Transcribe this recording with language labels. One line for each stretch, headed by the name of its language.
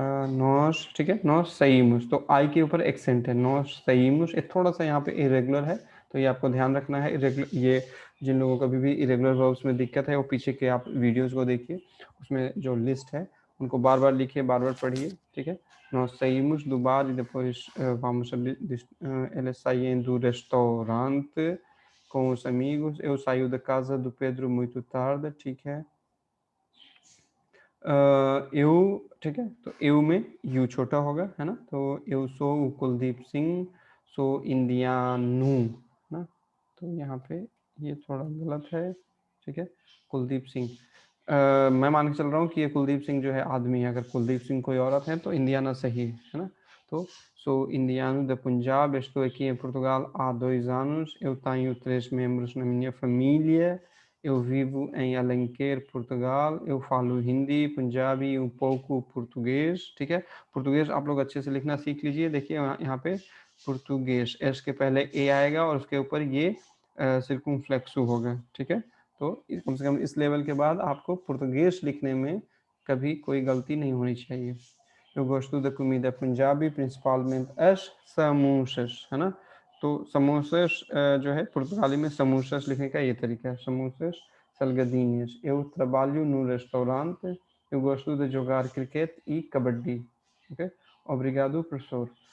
Hindi: नॉस, ठीक है, नॉस सईमुस, तो आई के ऊपर एक्सेंट है, नॉस सईमुस। ये थोड़ा सा यहाँ पे इरेगुलर है, तो ये आपको ध्यान रखना है। इरेगुलर, ये जिन लोगों को भी इरेगुलर वर्ब्स में दिक्कत है वो पीछे के आप वीडियोस को देखिए, उसमें जो लिस्ट है उनको बार बार लिखिए, बार बार पढ़िए, ठीक है।
Portuguese: Nós saímos do bar e depois vamos eles saem do restaurante com os amigos. Eu saio da casa do Pedro muito tarde,
Hindi: ठीक है। यू, ठीक है, तो यू में यू छोटा होगा, है ना। तो यू सो कुलदीप सिंह सो इंडियानू ना, तो यहाँ पे ये थोड़ा गलत है, ठीक है। कुलदीप सिंह, मैं मान के चल रहा हूँ कि ये कुलदीप सिंह जो है आदमी है, अगर कुलदीप सिंह कोई औरत है तो इंडियाना सही है ना।
Portuguese: तो sou indiano da Punjab, estou aqui em Portugal há 2 anos, eu tenho 3 membros na minha família, eu vivo em Alenquer, Portugal, eu falo हिंदी, पंजाबी, um pouco português,
Hindi: ठीक है। português आप लोग अच्छे से लिखना सीख लीजिए। देखिए यहाँ पे português, एस के पहले ए आएगा और उसके ऊपर ये circunflexo होगा, ठीक है। तो कम से कम इस लेवल के बाद आपको पुर्तगेज लिखने में कभी कोई गलती नहीं होनी चाहिए।
Portuguese: Eu gosto da comida पंजाबी, principalmente as samoussas,
Hindi: है ना। तो समोसas जो है पुर्तगाली में समोसas लिखने का ये तरीका है, समोसas salgadinhas.
Portuguese: Eu trabalho no restaurante, eu gosto de jogar cricket e कबड्डी, ok, obrigado professor।